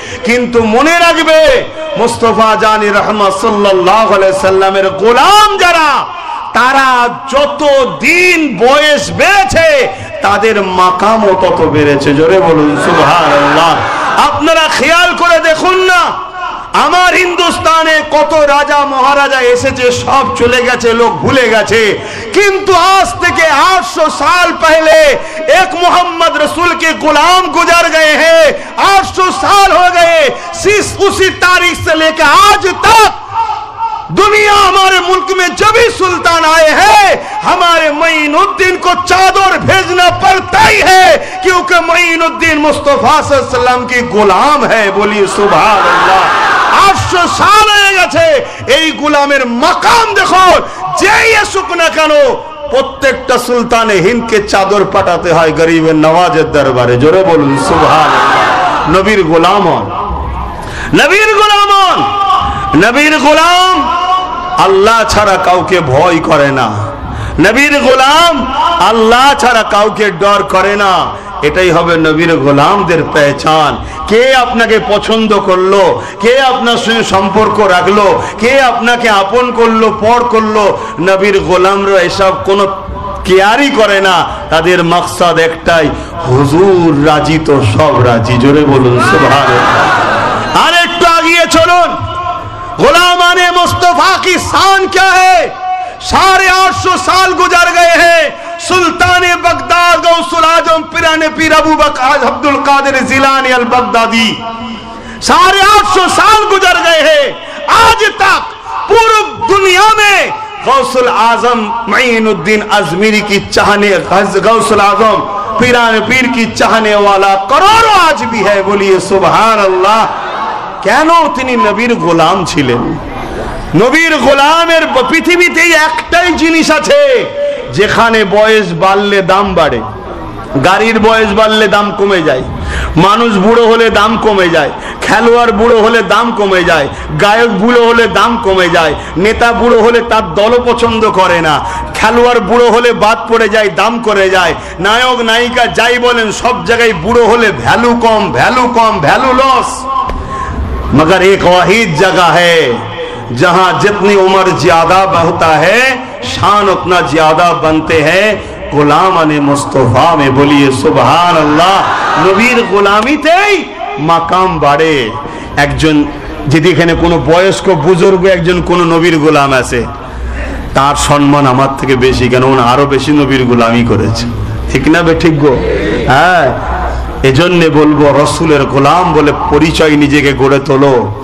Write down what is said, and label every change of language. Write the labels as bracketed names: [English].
[Bangla] কিন্তু মনে রাখবে মুস্তাফা জানি রহমত সাল্লাল্লাহু আলাইহি সাল্লামের গোলাম যারা, তারা যত দিন বয়স বেড়েছে তাদের মাকামও তত বেড়েছে। জোরে বলুন সুবহানাল্লাহ। আপনারা খেয়াল করে দেখুন না, আমার হিন্দুস্তানে কত রাজা মহারাজা এসেছে, সব চলে গেছে, লোক ভুলে গেছে। কিন্তু আজ থেকে [Hindi] 800 साल पहले एक मोहम्मद रसूल के गुलाम गुजर गए हैं। 800 साल हो गए, उसी तारीख से लेकर आज तक दुनिया हमारे मुल्क में जब भी सुल्तान आए हैं, हमारे मोइनुद्दीन को चादर भेजना पड़ता ही है, क्योंकि मोइनुद्दीन मुस्तफा सल्लल्लाहु अलैहि वसल्लम की गुलाम है। बोलिए सुभान अल्लाह। 800 साल [Bangla] হয়ে গেছে, এই গোলামের মাকাম দেখো, যেই আসুক না কেন প্রত্যেকটা সুলতানে হিন্দকে চাদর পাঠাতে হয় গরিবের নওয়াজের দরবারে। জোরে বলুন সুবহানাল্লাহ। নবীর গোলাম হন, নবীর গোলাম হন। নবীর গোলাম আল্লাহ ছাড়া কাউকে ভয় করে না, নবীর গোলাম আল্লাহ ছাড়া কাউকে ডর করে না। এটাই হবে নবীর গোলামদের পেহচান। কে আপনাকে পছন্দ করলো, কে আপনার সঙ্গে সম্পর্ক রাখলো, কে আপনাকে আপন করলো, পর করলো, নবীর গোলামরা এসব কোনো কেয়ারই করে না। তাদের মকসদ একটাই, হুজুর রাজি তো সব রাজি। জোরে বলুন সুবহানাল্লাহ। আর একটু আগিয়ে চলুন, [Hindi] गुलामाने मुस्तफा की शान क्या है। 850 साल गुजर गए हैं, सुल्तान बगदाद गौसुल आजम पिराने पीर अबू बकर अब्दुल कादिर जिलानी अल बगदादी, 850 साल गुजर गए हैं। आज तक पूरी दुनिया में गौसुल आजम मोइनुद्दीन अजमेरी की चाहने, गौसुल आजम पिराने पीर की चाहने वाला करोड़ों आज भी है। बोलिए सुभान अल्लाह। [Bangla] কেন? তিনি নবীর গোলাম ছিলেন। নবীর গোলামের পৃথিবীতে একটাই জিনিস আছে, যেখানে বয়স বাড়লে দাম বাড়ে। গাড়ির বয়স বাড়লে দাম কমে যায়, মানুষ বুড়ো হলে দাম কমে যায়, খেলোয়াড় বুড়ো হলে দাম কমে যায়, গায়ক বুড়ো হলে দাম কমে যায়, নেতা বুড়ো হলে তার দলও পছন্দ করে না, খেলোয়াড় বুড়ো হলে বাদ পড়ে যায়, দাম করে যায়, নায়ক নায়িকা যাই বলেন সব জায়গায় বুড়ো হলে ভ্যালু কম, ভ্যালু কম, ভ্যালু লস। [Hindi] मगर एक वाहिद जगह है जहां जितनी उम्र ज्यादा बढ़ता है शान उतना ज्यादा बनते हैं, गुलामाने मुस्तफा में। बोलिए सुभान अल्लाह। [Bangla] नबीर गुलामीतेই মাকাম বাড়ে। একজন যদি এখানে কোনো বয়স্ক বুজুর্গ একজন কোন নবীর গোলাম আছে, তার সম্মান আমার থেকে বেশি, কেন উনি আরো বেশি নবীর গোলামি করেছে। ঠিক না বে ঠিক গো? হ্যাঁ, এজন্য বলবো রসুলের গোলাম বলে পরিচয় নিজেকে গড়ে তোলো।